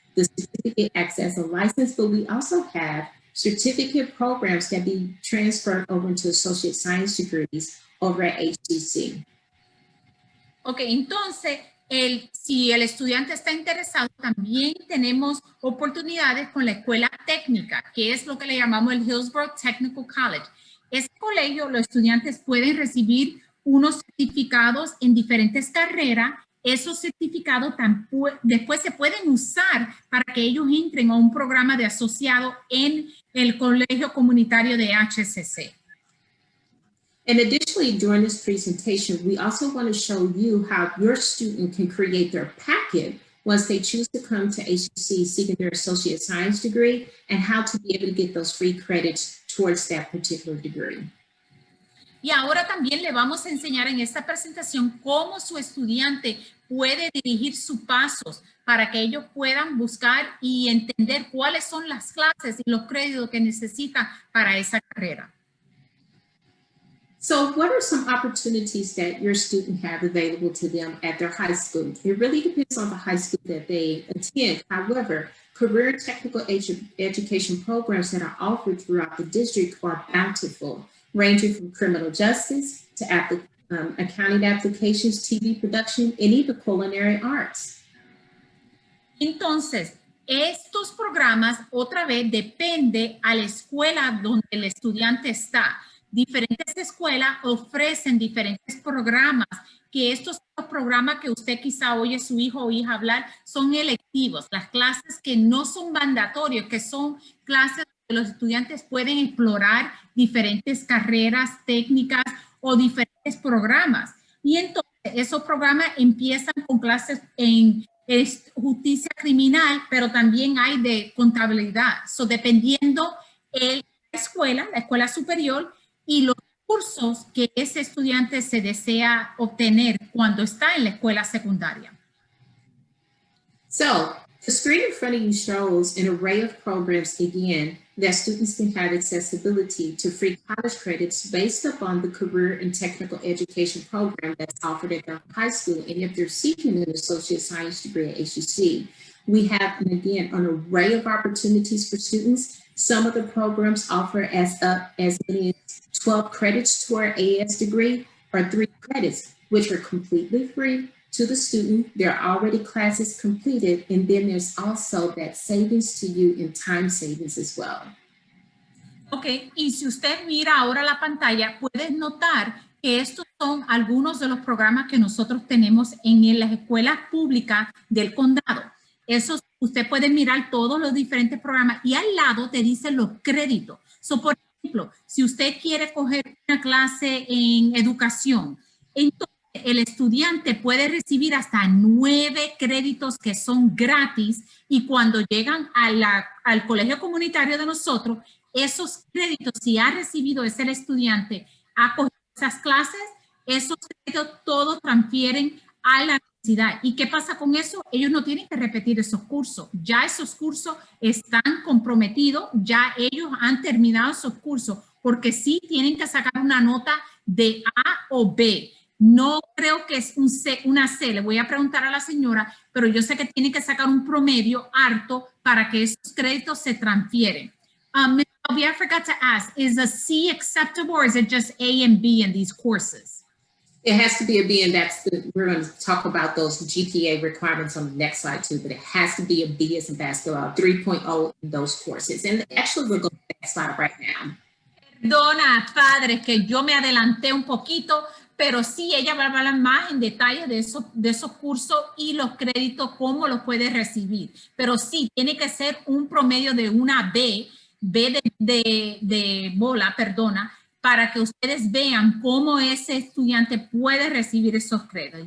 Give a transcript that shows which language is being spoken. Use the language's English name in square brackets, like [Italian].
[English] The certificate acts as a license, but we also have certificate programs that be transferred over into associate science degrees over at HCC. [Spanish] Ok, entonces, si el estudiante está interesado, también tenemos oportunidades con la escuela técnica, que es lo que le llamamos el Hillsborough Technical College. Este colegio, los estudiantes pueden recibir unos certificados en diferentes carreras. Esos certificados después se pueden usar para que ellos entren a un programa de asociado en el colegio comunitario de HCC. [English] And additionally, during this presentation, we also want to show you how your student can create their packet once they choose to come to HCC seeking their associate science degree and how to be able to get those free credits towards that particular degree. [Spanish] Y ahora también le vamos a enseñar en esta presentación cómo su estudiante puede dirigir sus pasos para que ellos puedan buscar y entender cuáles son las clases y los créditos que necesitan para esa carrera. [English] So what are some opportunities that your student have available to them at their high school? It really depends on the high school that they attend. However, career and technical education programs that are offered throughout the district are bountiful, ranging from criminal justice to accounting applications, TV production, and even culinary arts. [Spanish] Entonces, estos programas, otra vez, depende a la escuela donde el estudiante está. Diferentes escuelas ofrecen diferentes programas, que estos son los programas que usted quizá oye a su hijo o hija hablar, son electivos, las clases que no son mandatorios, que son clases donde los estudiantes pueden explorar diferentes carreras técnicas o diferentes programas. Y entonces esos programas empiezan con clases en justicia criminal, pero también hay de contabilidad. So, dependiendo la escuela superior, y los cursos que ese estudiante se desea obtener cuando está en la escuela secundaria. [English] So, the screen in front of you shows an array of programs, again, that students can have accessibility to free college credits based upon the career and technical education program that's offered at their high school. And if they're seeking an associate science degree at HUC, we have, again, an array of opportunities for students. Some of the programs offer as many as 12 credits to our AS degree or 3 credits, which are completely free to the student. There are already classes completed, and then there's also that savings to you in time savings as well. [Spanish] Ok, y si usted mira ahora la pantalla, puedes notar que estos son algunos de los programas que nosotros tenemos en las escuelas públicas del condado. Esos, usted puede mirar todos los diferentes programas y al lado te dicen los créditos. So, por ejemplo, si usted quiere coger una clase en educación, entonces el estudiante puede recibir hasta 9 créditos que son gratis y cuando llegan al colegio comunitario de nosotros, esos créditos, si ha recibido ese estudiante, ha cogido esas clases, esos créditos todos transfieren a la universidad. ¿Y qué pasa con eso? Ellos no tienen que repetir esos cursos. Ya esos cursos están comprometidos, ya ellos han terminado esos cursos, porque sí tienen que sacar una nota de A o B. No creo que es una C, le voy a preguntar a la señora, pero yo sé que tiene que sacar un promedio alto para que esos créditos se transfieren. [English] I forgot to ask, is a C acceptable or is it just A and B in these courses? It has to be a B, and we're going to talk about those GPA requirements on the next slide too, but it has to be a B as in basketball, 3.0 in those courses. And actually we'll go to the next slide right now. [Spanish] Perdona, padres, que yo me adelanté un poquito, pero sí, ella va a hablar más en detalle de esos cursos y los créditos, cómo los puede recibir. Pero sí, tiene que ser un promedio de una B de bola, perdona, para que ustedes vean cómo ese estudiante puede recibir esos créditos.